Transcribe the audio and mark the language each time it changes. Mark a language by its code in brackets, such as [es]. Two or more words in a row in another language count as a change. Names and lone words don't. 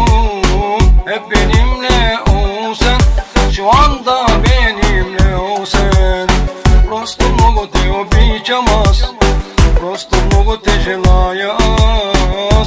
[tr] Hep benimle ol sen, şu anda benimle ol sen. [bg] Просто много те обичам аз, просто много те желая аз.